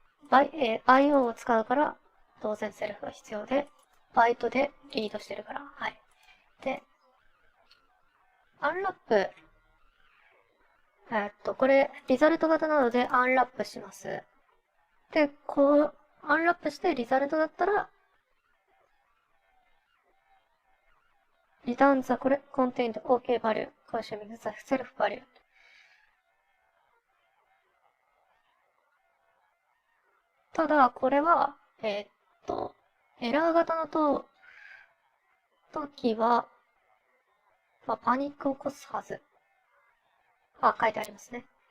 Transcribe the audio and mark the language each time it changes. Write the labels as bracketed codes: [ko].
[ja] IO を使うから、当然セルフが必要で、バイトでリードしてるから、はい。で、アンラップ、これ、リザルト型なのでアンラップします。で、アンラップしてリザルトだったら、 [en] return the contained OK value, consuming the self value. [ja] ただ、これは、エラー型の時は、まあ、パニックを起こすはず。書いてありますね。